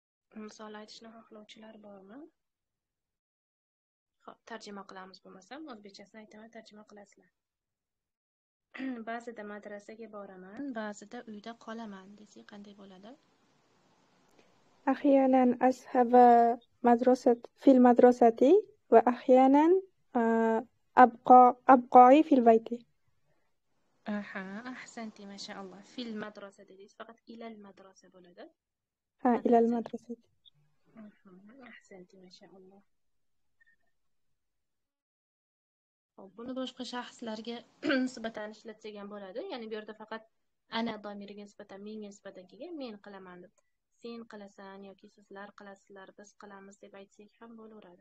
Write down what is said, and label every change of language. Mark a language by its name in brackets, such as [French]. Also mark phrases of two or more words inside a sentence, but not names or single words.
[Uzbek] misol aytishni xohlovchilar bormi? Xo'p, tarjima qilamiz bo'lmasam, o'zbekchasini aytaman, tarjima qilasizlar. Ba'zida madrasaga boraman, ba'zida uyda qolaman desak qanday bo'ladi? [Arabic] أحيانا أذهب في المدرسة وأحيانا أبقى في البيت. آها، أحسنتِ، ما شاء الله. في المدرسة [Uzbek] dedingiz, faqat [Arabic] إلى المدرسة [Uzbek] bo'ladi. [Arabic] إلى المدرسة. Ahsanti, mashallah. [Uzbek] Hop, buni boshqa shaxslarga nisbatan ishlatsak ham bo'ladi. Ya'ni bu yerda faqat ana domiriga nisbatan, menga nisbatan kelgan, men qilaman deb. Sen qilasan yoki sizlar qilasizlar, biz qilamiz deb aytsak ham bo'laveradi.